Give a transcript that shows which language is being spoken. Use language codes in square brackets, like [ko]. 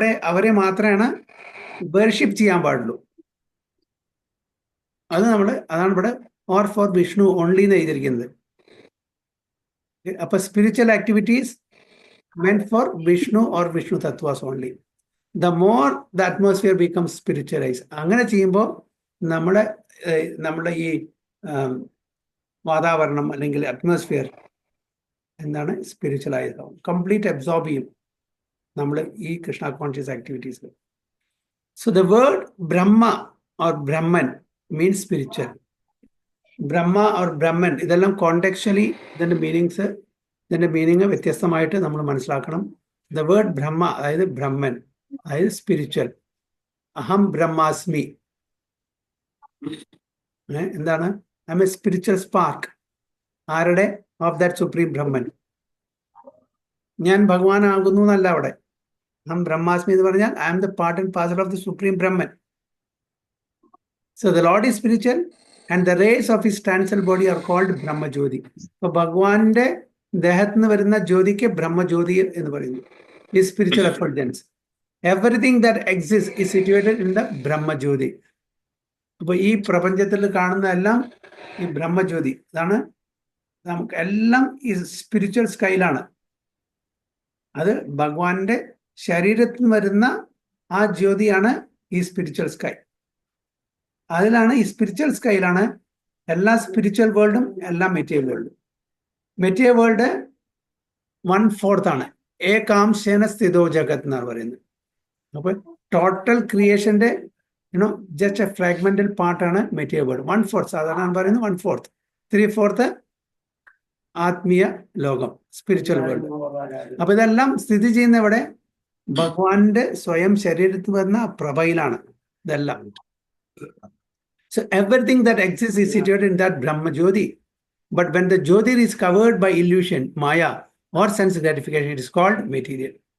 [ml] അവരെ മാത്രമാണ് വർഷിപ്പ് ചെയ്യാൻ പാടുള്ളൂ. അതാണ് ഇവിടെ ഓർ ഫോർ വിഷ്ണു ഓൺലി എന്ന് എഴുതിയിരിക്കുന്നത്. [en] അപ്പൊ spiritual activities meant for Vishnu or Vishnu Tattvas only. the more the atmosphere becomes spiritualized. [ml] അങ്ങനെ ചെയ്യുമ്പോൾ നമ്മുടെ ഈ വാതാവരണം അല്ലെങ്കിൽ അറ്റ്മോസ്ഫിയർ എന്താണ് സ്പിരിച്വലൈസ് ആവും, കംപ്ലീറ്റ് അബ്സോർബ് ചെയ്യും നമ്മൾ ഈ Krishna conscious ആക്ടിവിറ്റീസിൽ. [en] So the word Brahma or Brahman means spiritual. [ml] Brahma or Brahman ഇതെല്ലാം കോണ്ടെക്ച്വലി ഇതിൻ്റെ മീനിങ് വ്യത്യസ്തമായിട്ട് നമ്മൾ മനസ്സിലാക്കണം. ദ വേർഡ് ബ്രഹ്മ അതായത് ബ്രഹ്മൻ അതായത് സ്പിരിച്വൽ. [sa] അഹം ബ്രഹ്മാസ്മി [ml] എന്താണ്? [en] I am a spiritual spark. ആരുടെ? Of that supreme Brahman. [ml] ഞാൻ ഭഗവാനാകുന്നു എന്നല്ല അവിടെ. [sa] അഹം ബ്രഹ്മാസ്മി [ml] എന്ന് പറഞ്ഞാൽ [en] I am the part and parcel of the supreme Brahman. So the lord is spiritual and the rays of his transcendental body are called Brahma Jyoti. [ml] So ഭഗവാന്റെ ദേഹത്ത് നിന്ന് വരുന്ന ജ്യോതിക്ക് ബ്രഹ്മജ്യോതി എന്ന് പറയുന്നു. [en] ഈ spiritual effulgence, everything that exist is situated in the Brahmajyoti. [ml] അപ്പോൾ ഈ പ്രപഞ്ചത്തിൽ കാണുന്ന എല്ലാം ഈ ബ്രഹ്മജ്യോതി. ഇതാണ് നമുക്ക് എല്ലാം ഈ സ്പിരിച്വൽ സ്കൈലാണ്. അത് ഭഗവാന്റെ ശരീരത്തിൽ നിന്ന് വരുന്ന ആ ജ്യോതിയാണ് ഈ സ്പിരിച്വൽ സ്കൈ. അതിലാണ് ഈ സ്പിരിച്വൽ സ്കൈയിലാണ് എല്ലാ സ്പിരിച്വൽ വേൾഡും എല്ലാ മെറ്റീരിയൽ വേൾഡും. മെറ്റീരിയൽ വേൾഡ് 1/4 ആണ്. [sa] ഏകാംശേന സ്ഥിതോ ജഗത് [ml] എന്നാണ് പറയുന്നത്. അപ്പോൾ ടോട്ടൽ ക്രിയേഷന്റെ ജസ്റ്റ് എ ഫ്രാഗ്മെന്റൽ പാർട്ടാണ് മെറ്റീരിയൽ വേൾഡ്. 1/4 സാധാരണ പറയുന്നത് 1/4. 3/4 ആത്മീയ ലോകം, സ്പിരിച്വൽ വേൾഡ്. അപ്പൊ ഇതെല്ലാം സ്ഥിതി ചെയ്യുന്ന ഇവിടെ ഭഗവാന്റെ സ്വയം ശരീരത്തിൽ വരുന്ന പ്രഭയിലാണ് ഇതെല്ലാം. [en] So everything that exists is situated in that Brahma Jyoti. But when the Jyoti is covered by illusion, Maya or sense gratification, it is called material.